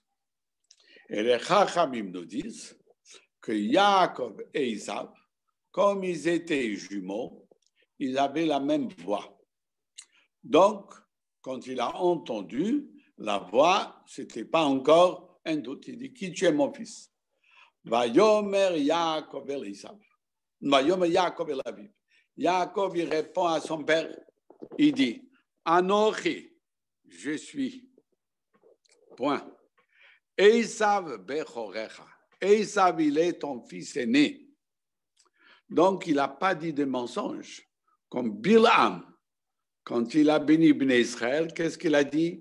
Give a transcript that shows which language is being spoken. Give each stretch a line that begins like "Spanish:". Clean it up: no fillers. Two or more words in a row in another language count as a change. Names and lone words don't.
French: Et les Chachamim nous disent que Yaakov et Esav, comme ils étaient jumeaux, ils avaient la même voix. Donc, quand il a entendu la voix, ce n'était pas encore un doute. Il dit, qui tu es mon fils?
Hebrew: ויאמר יעקב אל עשו. ויאמר יעקב אל אביו.
French: Yaakov, il répond à son père. Il dit, Anochi, je suis.
Hebrew: Point. עשו בכורך.
French: Esav, il est ton fils aîné. Donc, il n'a pas dit de mensonge. Comme Bil'am, quand il a béni Bnei Israël, qu'est-ce qu'il a dit?